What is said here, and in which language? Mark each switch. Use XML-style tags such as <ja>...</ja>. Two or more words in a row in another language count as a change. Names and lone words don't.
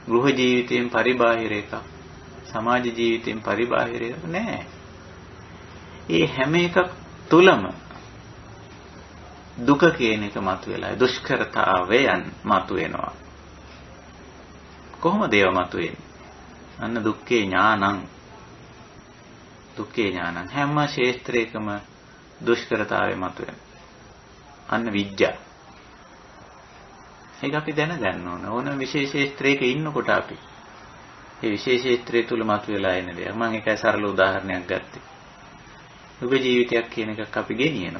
<si>ගෘහ ජීවිතයෙන් පරිබාහිර එකක්. සමාජ ජීවිතයෙන් පරිබාහිර එකක් නෑ. ඒ හැම එකක් තුලම දුක කියන එක මතුවෙලා දුෂ්කරතාවයන් මතුවෙනවා. කොහොමද ඒව මතුවෙන්නේ?</si> <pi>අන්න දුක්ඛේ ඥානං. දුක්ඛේ ඥානං</pi> <si>හැම ශේත්‍රයකම දුෂ්කරතාවය මතුවෙන. අන්න විඥා. ඒක අපි දැනගන්න ඕන. ඕන විශේෂ ශේත්‍රයක ඉන්නකොට අපි ඒ විශේෂ ශේත්‍රය තුල මතුවලා එන දේ. මම ඒකයි සරල උදාහරණයක් ගත්තේ. යුග ජීවිතයක් කියන එකක් අපි ගෙනියනවා.</si>